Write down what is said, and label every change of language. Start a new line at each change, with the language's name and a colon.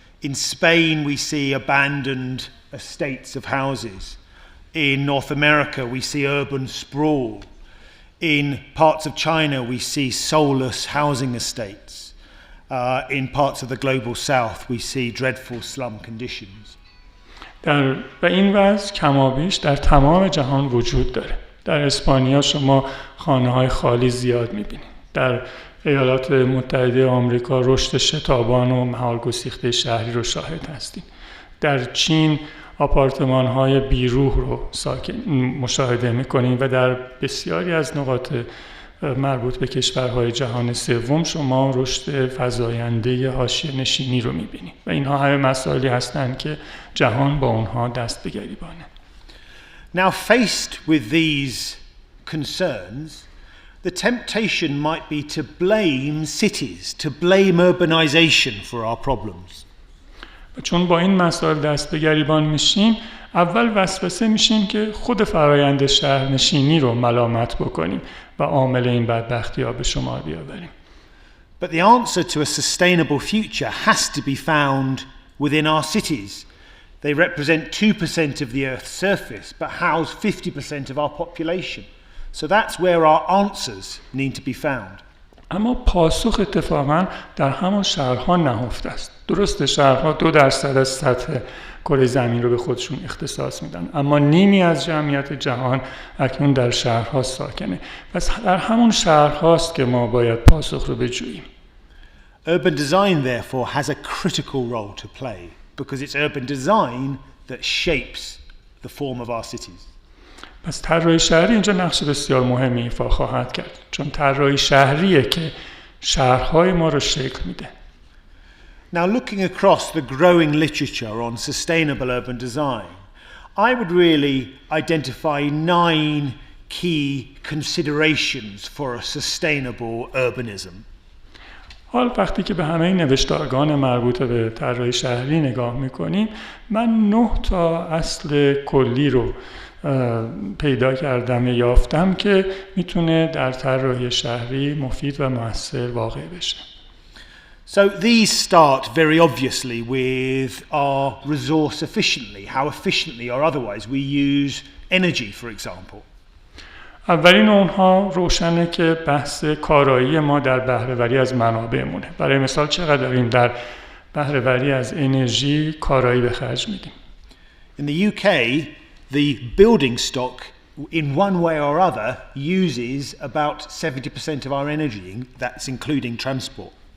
English: In Spain we see abandoned estates of houses. In North America we see urban sprawl. In parts of China we see soulless housing estates. In parts of the global south we see dreadful slum conditions.
Persian: و این وضع کمابیش در تمام جهان وجود داره. در اسپانیا شما خانه‌های خالی زیاد می‌بینید. در ایالات متحده آمریکا رشد شتابان و مهارگسیخته شهری رو شاهد هستیم. در چین آپارتمان‌های بیروح رو مشاهده می‌کنیم و در بسیاری از نقاط مربوط به کشورهای جهان سوم شما رشد فزاینده حاشیه نشینی رو می‌بینید و اینها همه مسائلی هستند که جهان با اونها دست به گریبانه.
English: Now faced with these concerns, the temptation might be to blame cities, to blame urbanization for our problems.
Persian: چون با این مسائل دست به گریبان میشیم، اول وسوسه میشیم که خود فرایند شهرنشینی رو ملامت بکنیم و عامل این بدبختی‌ها به شمار بیاوریم.
English: But the answer to a sustainable future has to be found within our cities. They represent 2% of the Earth's surface, but house 50% of our population. So that's where our answers need to be found.
Persian: اما پاسخ اتفاقاً در همان شهرها نهفته است. درسته شهرها 2% از سطح کره زمین رو به خودشون اختصاص میدن، اما نیمی از جمعیت جهان اکنون در شهرها ساکنه. پس در همون شهرهاست که ما باید پاسخ رو بجوییم.
English: Urban design therefore has a critical role to play because it's urban design that shapes the form of our cities.
Persian: پس طراحی شهری اینجا نقش بسیار مهمی ایفا خواهد کرد، چون طراحی شهریه که شهرهای ما رو شکل میده.
English: Now looking across the growing literature on sustainable urban design, I would really identify 9 key considerations for a sustainable urbanism.
Persian: حال وقتی که به همه نوشتارگان مربوط به طراحی شهری نگاه میکنیم، من 9 تا اصل کلی رو پیدا کردم یافتم که میتونه در طراحی شهری مفید و مؤثر واقع بشه.
English: So these start very obviously with our resource efficiently, how efficiently or otherwise we use energy, for example.
Persian: اولین اونها روشنه که بحث کارایی ما در بهره‌وری از منابعمونه. برای مثال چقدر داریم در بهره‌وری از انرژی کارایی به خرج میدیم.
English: In the UK, the building stock in one way or other uses about 70% of our energy. That's including transport.